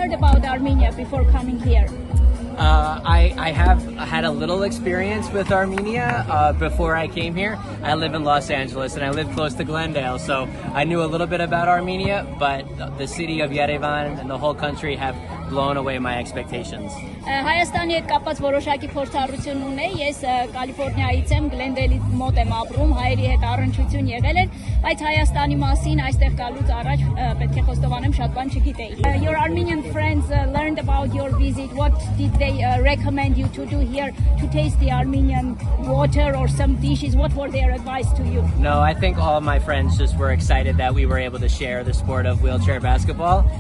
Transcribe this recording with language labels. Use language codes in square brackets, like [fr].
[en] heard about Armenia before coming here? I have had a little experience with Armenia before I came here. I live in Los Angeles and I live close to Glendale, so I knew a little bit about Armenia, but the city of Yerevan and the whole country have blown away my expectations. [hy] Հայաստանի հետ կապված որոշակի փորձառություն ունեի, ես Կալիֆոռնիայից եմ, Գլենդեյլի մոտ եմ ապրում, հայերի հետ առնչություն եղել էր, բայց Հայաստանի մասին այստեղ գալուց առաջ պետք է խոստովանեմ շատ բան չգիտեի. [en] Your Armenian friends learned about your visit. What did they recommend you to do here to taste the Armenian water or some dishes? What were their advice to you? No, I think all of my friends just were excited that we were able to share the sport of wheelchair basketball.